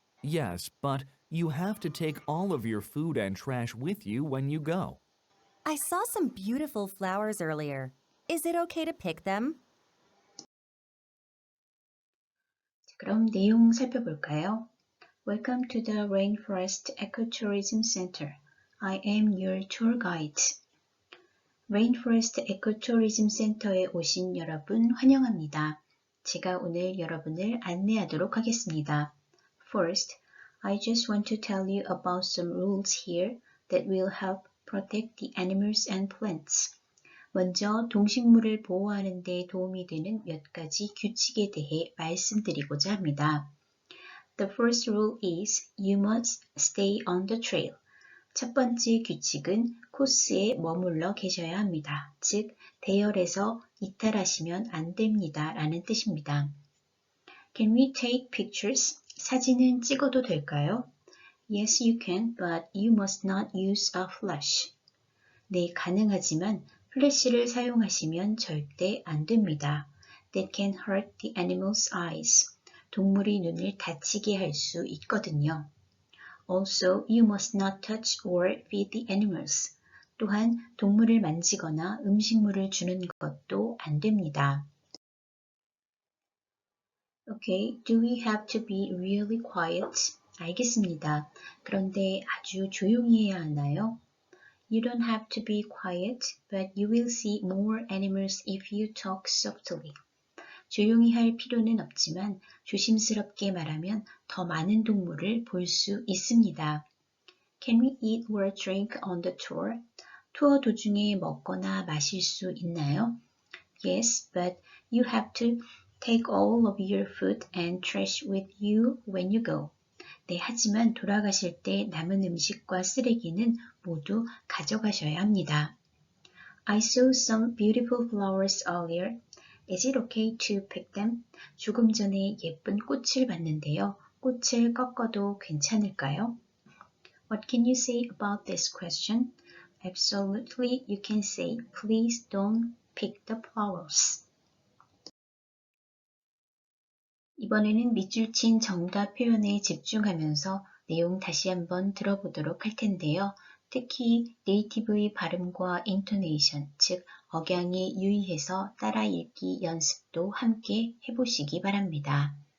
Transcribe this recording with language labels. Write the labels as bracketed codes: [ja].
[en] Yes, but you have to take all of your food and trash with you when you go. I saw some beautiful flowers earlier. Is it okay to pick them? [ko] 그럼 내용 살펴볼까요? [en] Welcome to the Rainforest Ecotourism Center. I am your tour guide. [ko] Rainforest 에코투리즘 센터에 오신 여러분 환영합니다. 제가 오늘 여러분을 안내하도록 하겠습니다. [en] First, I just want to tell you about some rules here that will help protect the animals and plants. [ko] 먼저 동식물을 보호하는 데 도움이 되는 몇 가지 규칙에 대해 말씀드리고자 합니다. [en] The first rule is you must stay on the trail. [ko] 첫 번째 규칙은 코스에 머물러 계셔야 합니다. 즉, 대열에서 이탈하시면 안 됩니다. 라는 뜻입니다. [en] Can we take pictures? [ko] 사진은 찍어도 될까요? [en] Yes, you can, but you must not use a flash. [ko] 네, 가능하지만 플래시를 사용하시면 절대 안 됩니다. [en] That can hurt the animal's eyes. [ko] 동물이 눈을 다치게 할 수 있거든요. [en] Also, you must not touch or feed the animals. [ko] 또한 동물을 만지거나 음식물을 주는 것도 안 됩니다. [en] Okay, do we have to be really quiet? [ko] 알겠습니다. 그런데 아주 조용히 해야 하나요? [en] You don't have to be quiet, but you will see more animals if you talk softly. [ko] 조용히 할 필요는 없지만 조심스럽게 말하면 더 많은 동물을 볼 수 있습니다. [en] Can we eat or drink on the tour? [ko] 투어 도중에 먹거나 마실 수 있나요? [en] Yes, but you have to take all of your food and trash with you when you go. [ko] 네, 하지만 돌아가실 때 남은 음식과 쓰레기는 모두 가져가셔야 합니다. [en] I saw some beautiful flowers earlier. Is it okay to pick them? [ko] 조금 전에 예쁜 꽃을 봤는데요. 꽃을 꺾어도 괜찮을까요? [en] What can you say about this question? Absolutely, you can say, please don't pick the flowers. [ko] 이번에는 밑줄 친 정답 표현에 집중하면서 내용 다시 한번 들어보도록 할 텐데요. 특히 네이티브의 발음과 인토네이션, 즉 억양에 유의해서 따라 읽기 연습도 함께 해보시기 바랍니다.